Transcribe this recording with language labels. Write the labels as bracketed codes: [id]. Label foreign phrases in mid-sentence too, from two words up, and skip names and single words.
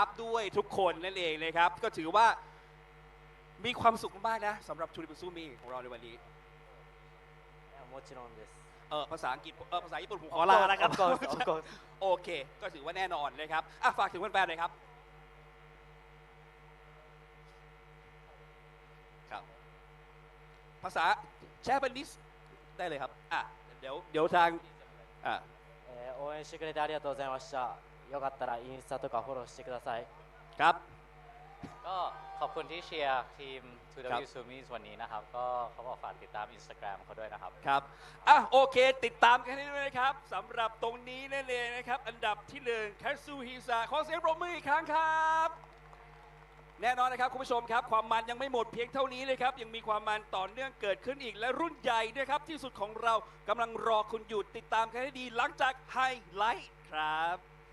[th] ด้วยทุกคนนั่นเองนะครับก็ถือว่ามีความสุขมากนะสำหรับทูริบุซูมิของเราในวันนี้ภาษาอังกฤษภาษาญี่ปุ่นผมขอลานะครับโอเคก็ถือว่าแน่นอนนะครับฝากถึงแฟนๆหน่อยครับภาษาแชร์เป็นนิสได้เลยครับเดี๋ยวทาง [ja] 応援してくれてありがとうございましたよかったらインスタとかフォローしてください [th] ครับ ก็ขอบคุณที่เชียร์ทีม 2W Sumis วันนี้นะครับก็เขาบอกฝากติดตาม Instagram เขาด้วยนะครับ ครับโอเคติดตามกันให้ด้วยนะครับสำหรับตรงนี้นั่นเองนะครับอันดับที่1คัตซูฮิซาขอเสียงปรบมืออีกครั้งครับแน่นอนนะครับคุณผู้ชมครับความมันยังไม่หมดเพียงเท่านี้เลยครับยังมีความมันต่อเนื่องเกิดขึ้นอีกและรุ่นใหญ่นะครับที่สุดของเรากำลังรอคุณอยู่ติดตามกันให้ดีหลังจากไฮไลท์ครับ